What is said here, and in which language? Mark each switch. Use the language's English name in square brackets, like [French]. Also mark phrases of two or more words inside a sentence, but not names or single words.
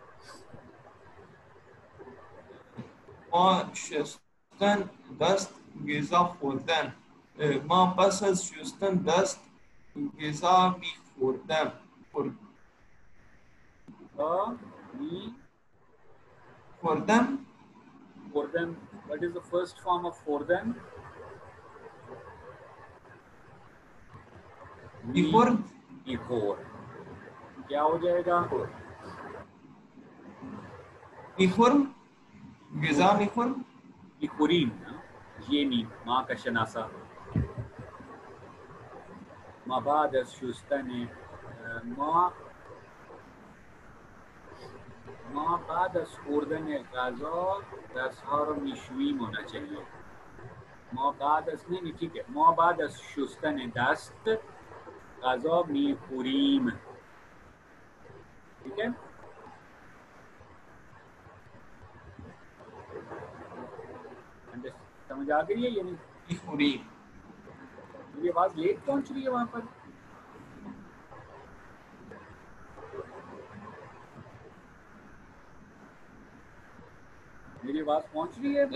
[Persian] ما شستن دست غذا خوردن. ما پس از شستن دست غذا میخوردم. خوردم. [English] What is the first form of خوردن؟ [Persian] میخورد. [Urdu] کیا ہو جائے گا؟ [Persian] میخورم. غذا میخورم. میخوریم. [Urdu] یہ نہیں ماں کا شناسا. [Persian] ما بعد از شستن ما بعد از خوردن غذا دستها رو میشوییم [Urdu] ہونا چاہیے. [Persian] ما بعد از [Urdu] نہیں ٹھیک ہے. [Persian] ما بعد از شستن دست غذا میخوریم. [Urdu] ٹھیک ہے. سمجھ آ گئی ہے یا نہیں؟ [Persian] میخوریم. [Urdu] میری آواز لیٹ پہنچ رہی ہے وہاں پر؟ میری آواز پہنچ رہی ہے؟